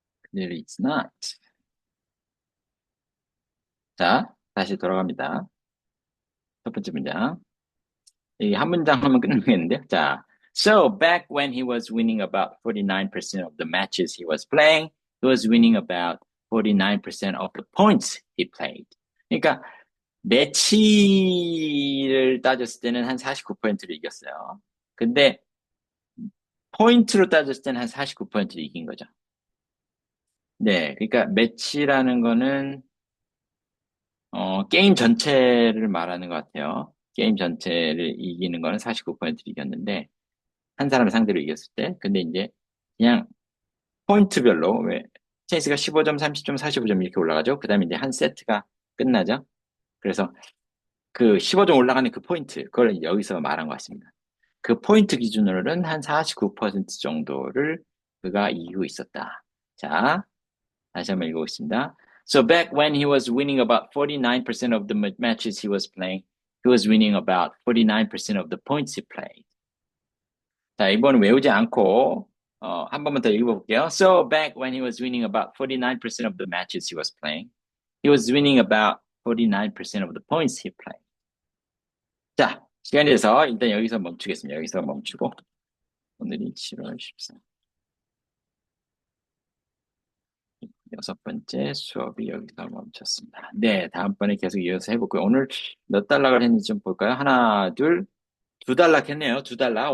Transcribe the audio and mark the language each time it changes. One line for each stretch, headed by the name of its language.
English: Clearly it's not.
Korean: 자, 다시 돌아갑니다. 첫 번째 문장. 이 한 문장 하면 끝나겠는데요.
English: 자, so back when he was winning about 49% of the matches he was playing, he was winning about 49% of the points he played.
Korean: 그러니까 매치를 따졌을 때는 한 49%를 이겼어요. 근데 포인트로 따졌을 때는 한 49%를 이긴 거죠. 네, 그러니까 매치라는 거는 게임 전체를 말하는 것 같아요. 게임 전체를 이기는 거는 49%를 이겼는데 한 사람을 상대로 이겼을 때 근데 이제 그냥 포인트별로 왜 테니스가 15점, 30점, 45점 이렇게 올라가죠. 그 다음에 이제 한 세트가 끝나죠. 그래서 그 15점 올라가는 그 포인트 그걸 여기서 말한 것 같습니다. 그 포인트 기준으로는 한 49% 정도를 그가 이기고 있었다. 자, 다시 한번 읽어보겠습니다.
English: So back when he was winning about 49% of the matches he was playing, he was winning about 49% of the points he played.
Korean: 자, 이번은 외우지 않고 한 번만 더 읽어볼게요.
English: So back when he was winning about 49% of the matches he was playing, he was winning about 49% of the points he played.
Korean: 자, 시간이 돼서 일단 여기서 멈추겠습니다. 여기서 멈추고 오늘이 7월 14일. 6번째 수업이 여기서 멈췄습니다. 네, 다음번에 계속 이어서 해볼고요. 오늘 몇 단락을 했는지 좀 볼까요? 하나, 둘, 2단락 했네요. 2단락.